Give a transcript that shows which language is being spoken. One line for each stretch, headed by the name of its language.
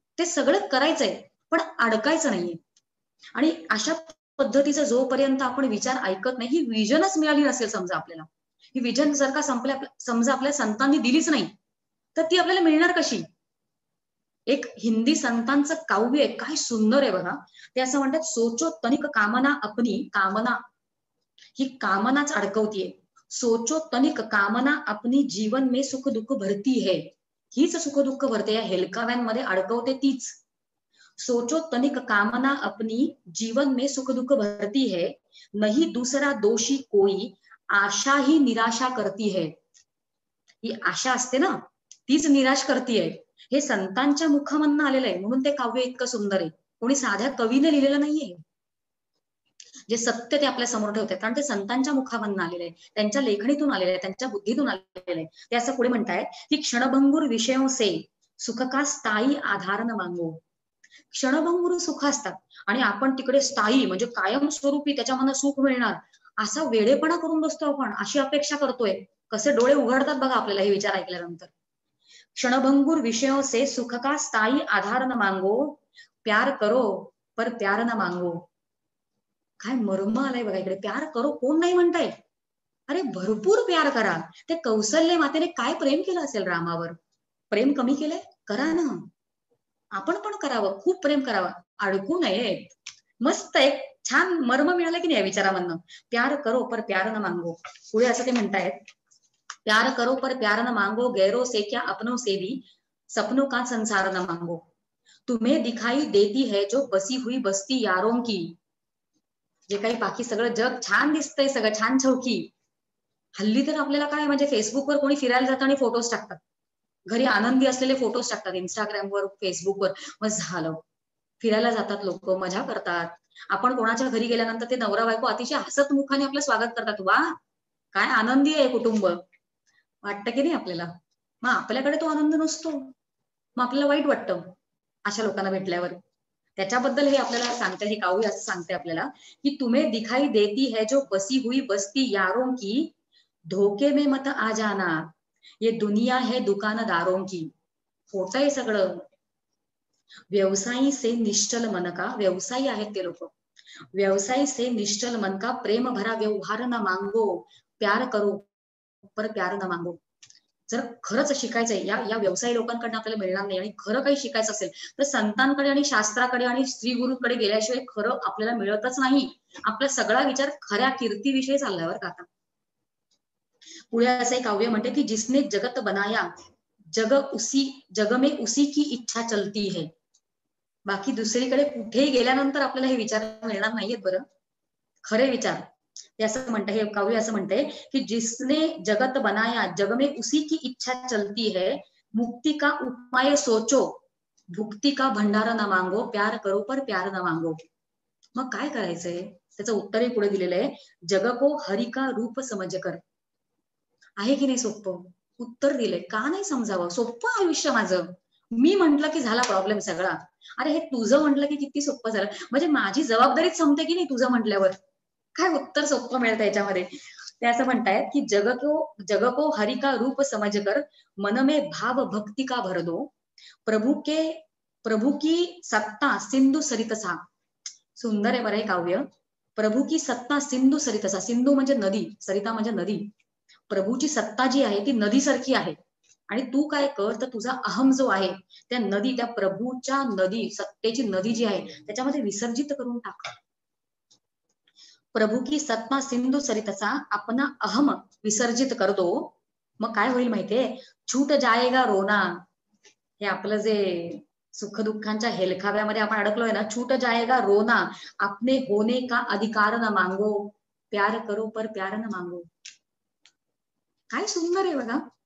Marathi: ते सगळं करायचंय पण अडकायचं नाहीये. आणि अशा पद्धतीचा जोपर्यंत आपण विचार ऐकत नाही, ही विजनच मिळाली नसेल समजा आपल्याला, ही विजन जर का समजा आपल्या संतांनी दिलीच नाही, तर ती आपल्याला मिळणार कशी? एक हिंदी संतांचं काव्य आहे, काय सुंदर आहे बघा. ते असं म्हणतात,
Hindi: सोचो तनिक कामना अपनी,
Marathi: कामना ही कामनाच अडकवतीये.
Hindi: सोचो तनिक कामना अपनी, जीवन में सुख दुःख भरती है.
Marathi: हीच सुख दुःख भरते, या हेलकाव्यांमध्ये अडकवते तीच.
Hindi: सोचो तनिक कामना अपनी, जीवन में सुख दुःख भरती है. नहीं दूसरा दोषी कोई, आशा ही निराशा करती है.
Marathi: ही आशा असते ना, तीच निराश करतीये. हे संतांच्या मुखामधनं आलेलं आहे, म्हणून ते काव्य इतकं सुंदर आहे. कोणी साध्या कवीने लिहिलेलं नाहीये. जे सत्य ते आपल्या समोर ठेवतात, कारण ते संतांच्या मुखामधनं आलेलं आहे, त्यांच्या लेखणीतून आलेलं आहे, त्यांच्या बुद्धीतून आलेलं आहे. ते असं पुढे म्हणतायत की
Hindi: क्षणभंगुर विषयों से सुख का स्थायी आधार न मांगो.
Marathi: क्षणभंगुर सुख असतात आणि आपण तिकडे स्थायी म्हणजे कायमस्वरूपी त्याच्यामधनं सुख मिळणार असा वेडेपणा करून बसतो आपण, अशी अपेक्षा करतोय. कसे डोळे उघडतात बघा आपल्याला हे विचार ऐकल्यानंतर.
Hindi: क्षणभंगुर विषयों से सुख का स्थायी आधार न मांगो, प्यार करो पर प्यार न मांगो.
Marathi: काय मर्म आलाय बघा इकडे.
Hindi: प्यार करो
Marathi: कोण नाही म्हणताय, अरे भरपूर प्यार करा. ते कौशल्य मातेने काय प्रेम केलं असेल रामावर, प्रेम कमी केलंय? करा ना, आपण पण करावं, खूप प्रेम करावं, अडकू नये. मस्त एक छान मर्म मिळालं की नाही या विचारामधनं.
Hindi: प्यार करो पर प्यार न मांगो.
Marathi: पुढे असं ते म्हणतायत,
Hindi: प्यार करो पर प्यार न मांगो, गैरों से क्या अपनों से भी, सपनों का संसार न मांगो. तुम्हें दिखाई देती है जो बसी हुई बस्ती यारों की.
Marathi: जे काही बाकी सगळं जग छान दिसतंय, सगळं छान छौकी. हल्ली तर आपल्याला काय म्हणजे फेसबुकवर कोणी फिरायला जातं आणि फोटोज टाकतात, घरी आनंदी असलेले फोटोज टाकतात इंस्टाग्रामवर, फेसबुकवर. मग झालं, फिरायला जातात लोक, मजा करतात. आपण कोणाच्या घरी गेल्यानंतर ते नवरा बायको अतिशय हसत मुखाने आपलं स्वागत करतात. वा, काय आनंदी आहे कुटुंब, वाटतं की नाही आपल्याला? मग आपल्याकडे तो आनंद नसतो, मग आपल्याला वाईट वाटतं अशा लोकांना भेटल्यावर. त्याच्याबद्दल हे आपल्याला सांगते, हे काव्य असं सांगते आपल्याला की
Hindi: तुम्हें दिखाई देती है जो बसी हुई बस्ती यारों की, धोके में मत आ जाना, ये दुनिया है दुकानदारों की.
Marathi: खोटं आहे सगळं.
Hindi: व्यवसायी से निश्चल मन का,
Marathi: व्यवसायी आहेत ते लोक,
Hindi: व्यवसायी से निश्चल मन का, प्रेम भरा व्यवहार न मांगो, प्यार करो पर प्यार न मांगो.
Marathi: जर खरंच शिकायचंय, या या व्यवसायी लोकांकडनं आपल्याला मिळणार नाही, आणि खरं काही शिकायचं असेल तर संतांकडे आणि शास्त्राकडे आणि स्त्री गुरुकडे गेल्याशिवाय खरं आपल्याला मिळतच नाही. आपला सगळा विचार खऱ्या कीर्तीविषयी चालल्यावर का आता. पुढे असं एक काव्य म्हणते की
Hindi: जिसने जगत बनाया, जग में उसी की इच्छा चलती है.
Marathi: बाकी दुसरीकडे कुठेही गेल्यानंतर आपल्याला हे विचार मिळणार नाहीयेत बरं, खरे विचार. ते असं म्हणते, हे काव्य असं म्हणते की
Hindi: जिसने जगत बनाया, जग में उसी की इच्छा चलती है, मुक्ति का उपाय सोचो, भुक्ती का भंडारा न मांगो, प्यार करो पर प्यार न मांगो.
Marathi: मग काय करायचंय, त्याचं उत्तरही पुढे दिलेलं आहे.
Hindi: जग को हरि का रूप समझ कर.
Marathi: आहे की नाही सोपं? उत्तर दिलंय. का नाही समजावं? सोपं आयुष्य माझं. मी म्हंटल की झाला प्रॉब्लेम सगळा. अरे हे तुझं म्हटलं की किती सोपं झालं, म्हणजे माझी जबाबदारीच संपते की नाही तुझं म्हटल्यावर. काय उत्तर सोपं मिळतं याच्यामध्ये. ते असं म्हणतायत की
Hindi: जग को हरि का रूप समझ कर, मन में भाव भक्ति का भर दो, प्रभु की सत्ता सिंधु सरितसा.
Marathi: सुंदर आहे बरं हे काव्य.
Hindi: प्रभू की सत्ता सिंधू सरितसा,
Marathi: सिंधू म्हणजे नदी, सरिता म्हणजे नदी. प्रभूची सत्ता जी आहे ती नदीसारखी आहे, आणि तू काय कर, तर तुझा अहम जो आहे त्या नदी, त्या प्रभूच्या नदी, सत्तेची नदी जी आहे त्याच्यामध्ये विसर्जित करून टाक.
Hindi: प्रभू की सत्ता सिंधू सरितसा, अपना अहम विसर्जित कर दो.
Marathi: मग काय होईल माहितीये,
Hindi: छूट जाएगा रोना.
Marathi: हे आपलं जे सुख दुःखांच्या हेलखाव्यामध्ये आपण अडकलोय ना,
Hindi: छूट जाएगा रोना, अपने होने का अधिकार न मांगो, प्यार करो पर प्यार न मांगो.
Marathi: काय सुंदर आहे बघा.